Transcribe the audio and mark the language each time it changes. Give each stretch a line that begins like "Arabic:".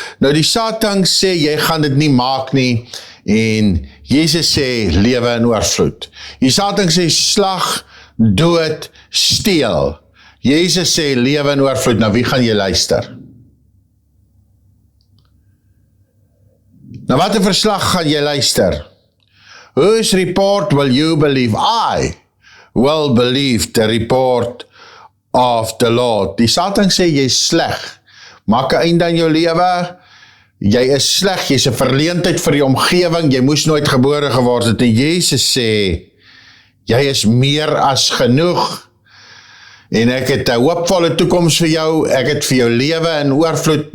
Afrikaans: Nou die Satan sê, jy gaan dit nie maak nie. En Jesus sê, lewe in oorvloed. Die Satan sê, slag, dood, steel. Jesus sê, lewe in oorvloed. Nou wie gaan jy luister? Nou wat 'n verslag gaan jy luister?
English: Whose report will you believe? I will believe the report of the Lord.
Afrikaans: Die Satan sê jy is sleg. Maak 'n einde aan jou lewe. Jy is sleg, jy is 'n verleentheid vir die omgewing, jy moes nooit gebore geword het. En Jesus sê, jy is meer as genoeg. En ek het 'n hoopvolle toekoms vir jou, ek het vir jou lewe in oorvloed.